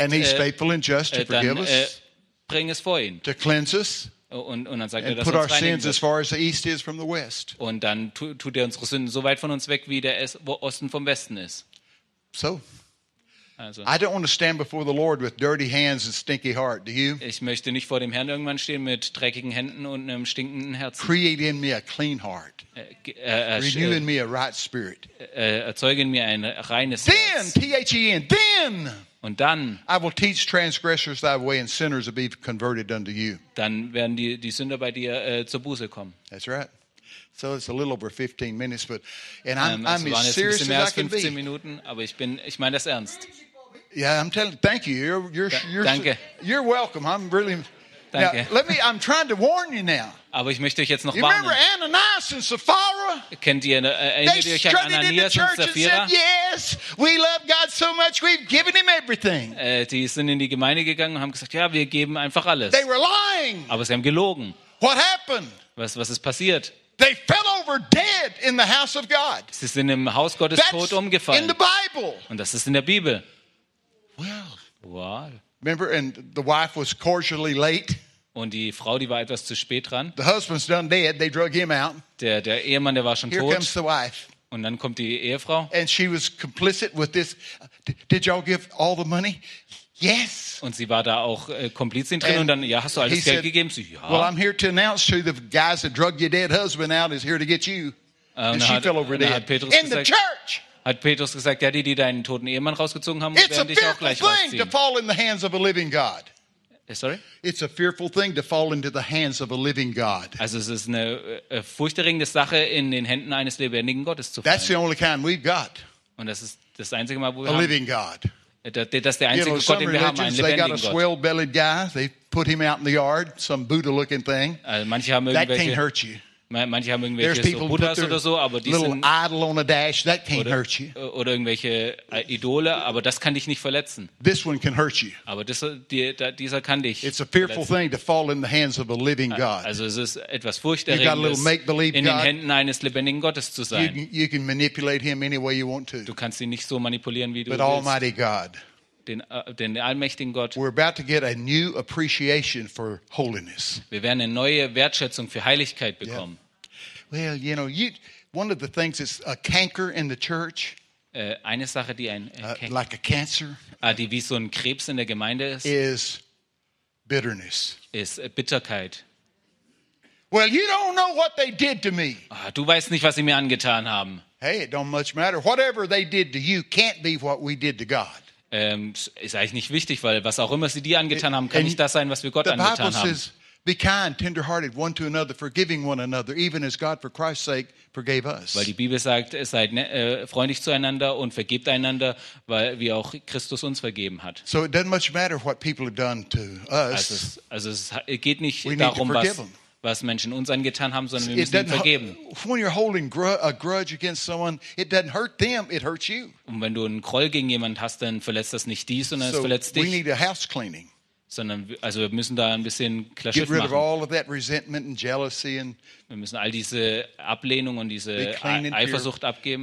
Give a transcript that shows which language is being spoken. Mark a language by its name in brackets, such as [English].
[English] and he's faithful and just to [German] dann [English] forgive us, [German] bring es vor ihn. [English] To cleanse us, [German] und dann sagt [English] and [German] er, dass [English] put [German] uns [English] our sins as far as the east is from the west. [German] Und dann tut er unsere Sünden so weit von uns weg, wie der Osten vom Westen ist. [English] So. I don't want to stand before the Lord with dirty hands and stinky heart. Do you? [German] Ich möchte nicht vor dem Herrn irgendwann stehen mit dreckigen Händen und einem stinkenden Herzen. [English] Create in me a clean heart. Renew in me a right spirit. [German] Erzeuge in mir ein reines Herz. [English] Then, then. [German] Und dann. [English] I will teach transgressors thy way and sinners will be converted unto you. [German] Dann werden die Sünder bei dir zur Buße kommen. [English] That's right. So it's a little over 15 minutes, but and I'm as serious as I can be. [German] Es waren 15 Minuten, aber ich meine das ernst. [English] Yeah, I'm telling. Thank you. You're [German] danke. [English] You're welcome. I'm really. [German] Danke. [English] Now, let me. I'm trying to warn you now. [German] Aber ich möchte euch jetzt noch warnen. [English] You remember Ananias and Sapphira? [German] Kennt ihr erinnert ihr euch an Ananias und Sapphira? [English] And said, yes, we love God so much we've given him everything. [German] Die sind in die Gemeinde gegangen und haben gesagt, ja, wir geben einfach alles. [English] They were lying. [German] Aber sie haben gelogen. [English] What happened? [German] Was ist passiert? [English] They fell over dead in the house of God. [German] Sie sind im Haus Gottes tot umgefallen. [English] In the Bible. [German] Und das ist in der Bibel. [English] Well, what? Remember, and the wife was cautiously late. [German] Und die Frau, die war etwas zu spät dran. [English] The husband's done dead. They drug him out. [German] Der Ehemann, der war schon [English] here [German] tot. [English] Here comes the wife. [German] Und dann kommt die Ehefrau. [English] And she was complicit with this. Did y'all give all the money? Yes. [German] Und sie war da auch Komplizin drin. Und dann, ja, hast du alles Geld gegeben? Sie, ja. [English] Well, I'm here to announce to the guys that drug your dead husband out is here to get you. And she fell over dead. In the church. [German] Hat Petrus gesagt, ja, die deinen toten Ehemann rausgezogen haben, werden dich auch gleich rausziehen. [English] It's a fearful thing to fall in the hands of a living God. Sorry? It's a fearful thing to fall into the hands of a living God. [German] Also es ist eine furchterregende Sache, in den Händen eines lebendigen Gottes zu fallen. [English] That's the only kind we've got. [German] Und das ist das einzige Mal, wo wir [English] a living God. [German] Das ist der einzige Gott, den wir haben, einen lebendigen Gott. [English] They got a swell-bellied guy. They put him out in the yard, some Buddha-looking thing. [German] Manche haben irgendwelche. [English] That can't hurt you. [German] Manche haben irgendwelche so Buddhas oder so, aber die [English] little [German] sind [English] idol on a dash, that can't hurt you. [German] Oder irgendwelche Idole, aber das kann dich nicht verletzen. [English] This one can hurt you. [German] Aber dieser kann dich. [English] It's a fearful thing to fall in the hands of a living God. [German] Also es ist etwas Furchterregendes, in den Händen eines lebendigen Gottes zu sein. [English] You can manipulate him any way you want to. [German] Du kannst ihn nicht so manipulieren, wie du [English] but [German] willst. [English] But Almighty God. [German] Den allmächtigen Gott. [English] We're about to get a new appreciation for holiness. [German] Wir werden eine neue Wertschätzung für Heiligkeit bekommen. [English] Yeah. Well, you know, one of the things is a canker in the church. [German] Eine Sache, die ein [English] like a cancer, [German] die wie so ein Krebs in der Gemeinde ist, [English] is bitterness. [German] Ist Bitterkeit. [English] Well, you don't know what they did to me. [German] Du weißt nicht, was sie mir angetan haben. [English] Hey, it don't much matter. Whatever they did to you can't be what we did to God. [German] Ist eigentlich nicht wichtig, weil was auch immer sie dir angetan haben, kann nicht das sein, was wir Gott angetan haben. [English] Says, be kind, tender-hearted, one to another, forgiving one another, even as God for Christ's sake forgave us. [German] Weil die Bibel sagt, seid freundlich zueinander und vergebt einander, weil wie auch Christus uns vergeben hat. [English] So it doesn't much matter what people have done to us. [German] Also es geht nicht darum, was Menschen uns angetan haben, sondern wir müssen ihn vergeben. [English] When you're holding a grudge against someone, it doesn't hurt them, it hurts you. [German] Und wenn du einen Groll gegen jemanden hast, dann verletzt das nicht dich, sondern es verletzt dich. [English] We need a house cleaning. [German] Sondern also wir müssen da ein bisschen klar Schiff machen. [English] Get rid of all of that resentment and jealousy and [German] wir müssen all diese Ablehnung und diese Eifersucht abgeben.